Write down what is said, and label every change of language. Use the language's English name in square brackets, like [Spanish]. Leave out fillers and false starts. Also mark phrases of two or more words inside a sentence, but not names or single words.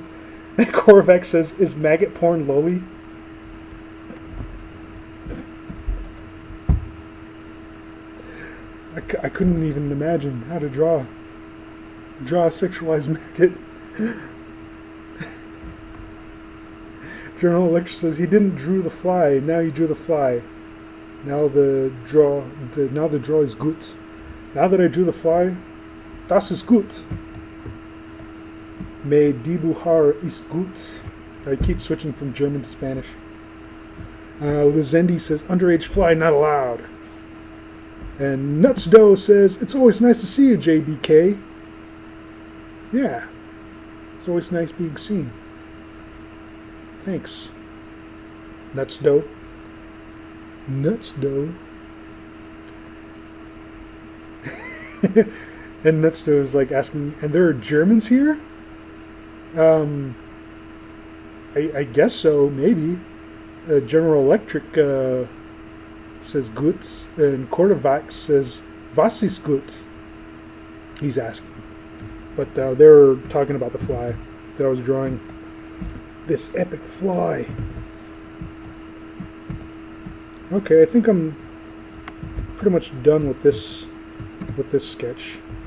[English] And Korvac says, is maggot porn lowly? I couldn't even imagine how to draw a sexualized maggot. General Electric says he didn't drew the fly. Now he drew the fly. Now the draw is gut. Now that I drew the fly, [German] das ist gut. [Spanish] Me dibujar [German] ist gut. [English] I keep switching from German to Spanish. Lizendi says underage fly not allowed. And Nutsdough says, it's always nice to see you, JBK. Yeah, it's always nice being seen. Thanks. Nutsdough. Nutsdough. And Nutsdough is like asking, and there are Germans here? I guess so, maybe. General Electric says gut, and Korvac says [German] was ist gut? [English] He's asking. But they're talking about the fly that I was drawing. This epic fly. Okay, I think I'm pretty much done with this sketch.